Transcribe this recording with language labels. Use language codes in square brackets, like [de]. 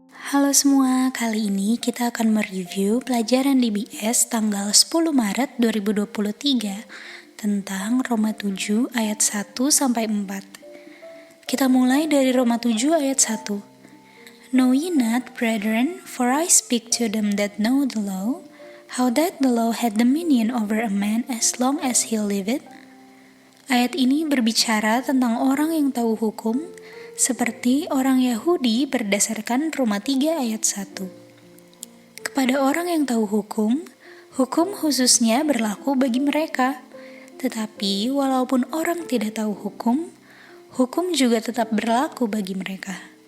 [id] Halo semua, kali ini kita akan mereview pelajaran DBS tanggal 10 Maret 2023 tentang Roma 7 ayat 1 sampai 4. Kita mulai dari Roma 7 ayat 1. [en] Know ye not, brethren, for I speak to them that know the law, how that the law had dominion over a man as long as he liveth? [id] Ayat ini berbicara tentang orang yang tahu hukum, seperti orang Yahudi berdasarkan Roma 3 ayat 1. Kepada orang yang tahu hukum, hukum khususnya berlaku bagi mereka. Tetapi walaupun orang tidak tahu hukum, hukum juga tetap berlaku bagi mereka.